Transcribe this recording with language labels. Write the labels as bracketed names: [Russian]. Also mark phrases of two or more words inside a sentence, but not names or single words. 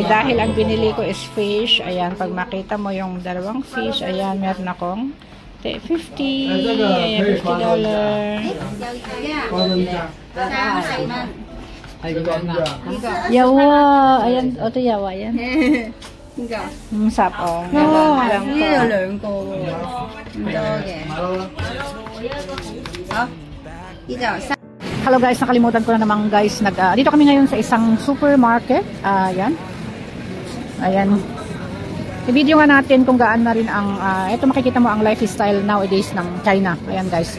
[Filipino] Dahil ang binili ko [English] is fish. [Filipino] Ayan, pag makita mo yung dalawang fish, ayan, meron akong 50. Ayan, $50. Yawa. Ayan, ito yawa yan. [Cantonese] 邊個 50哦。呢度兩個喎，唔多嘅。好，呢度三。 [English] Hello guys, [Filipino] nakalimutan ko na naman guys. Dito kami ngayon sa isang supermarket. Ayan. Ayan. I-video nga natin kung gaan na rin ang, ito makikita mo ang [English] lifestyle nowadays [Filipino] ng China. Ayan guys.